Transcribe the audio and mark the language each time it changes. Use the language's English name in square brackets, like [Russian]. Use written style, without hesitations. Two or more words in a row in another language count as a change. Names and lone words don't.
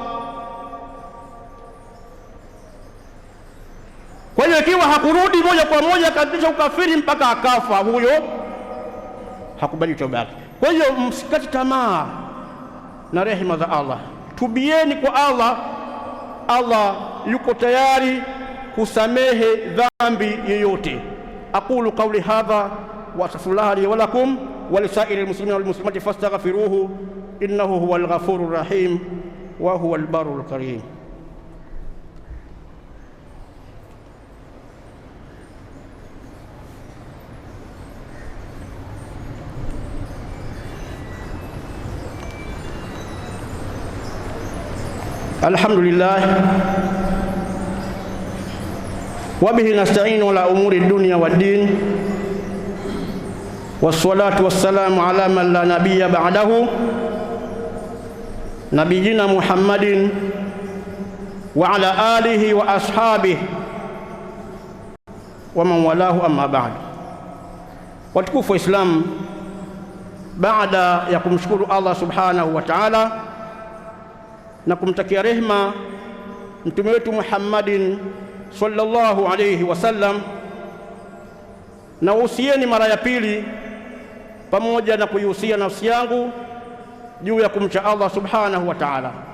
[Swahili] Kwa hiyo ikiwa hakurudi moja kwa moja kabisa ukafiri mpaka akafa, huyo hakubali toba yake. Kwa hiyo msikate tamaa na rehema za Allah, tubieni kwa Allah. Allah yuko tayari kusamehe dhambi yoyote. [Arabic] أقول قولي هذا وأستغفر الله لي ولكم ولسائر المسلمين والمسلمات فاستغفروه إنه هو الغفور الرحيم وهو البر الكريم. الحمد لله وبه نستعين على أمور الدنيا والدين, والصلاة والسلام على من لا نبي بعده نبينا محمد وعلى آله وأصحابه ومن والاه أما بعد. [Swahili] Watukufu wa Islam, baada ya kumshukuru Allah [Arabic] سبحانه وتعالى [Swahili] na kumtakia rehma mtume wetu Muhammadin [Arabic] صلى الله عليه وسلم, [Swahili] na uhusieni mara ya pili pamoja na kuihusia nafsi yangu juu ya kumcha Allah subhanahu wa ta'ala.